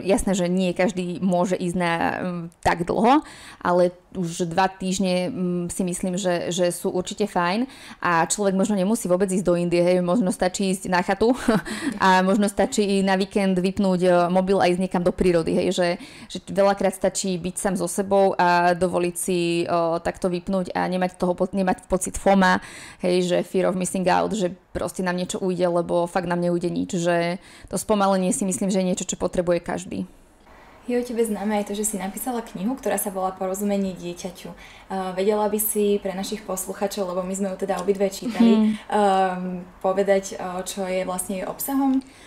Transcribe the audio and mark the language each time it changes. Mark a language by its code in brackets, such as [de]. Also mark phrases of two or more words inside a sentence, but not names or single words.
[sk] Jasné, že nie každý môže ísť na tak dlho, ale už 2 týždne si myslím, že sú určite fajn a človek možno nemusí vôbec ísť do Indie, hej, možno stačí ísť na chatu a možno stačí na víkend vypnúť mobil a ísť niekam do prírody, hej, že veľakrát stačí byť sám so sebou a dovoliť si takto vypnúť a nemať pocit FOMA, hej, že [en] fear of missing out, [sk] že proste nám niečo ujde, lebo fakt nám neujde nič, že to spomalenie si myslím, že je niečo, čo potrebuje každý. Je o tebe známe aj to, že si napísala knihu, ktorá sa volá Porozumenie dieťaťu. Vedela by si pre našich posluchačov, lebo my sme ju teda obidve čítali, povedať, čo je vlastne jej obsahom?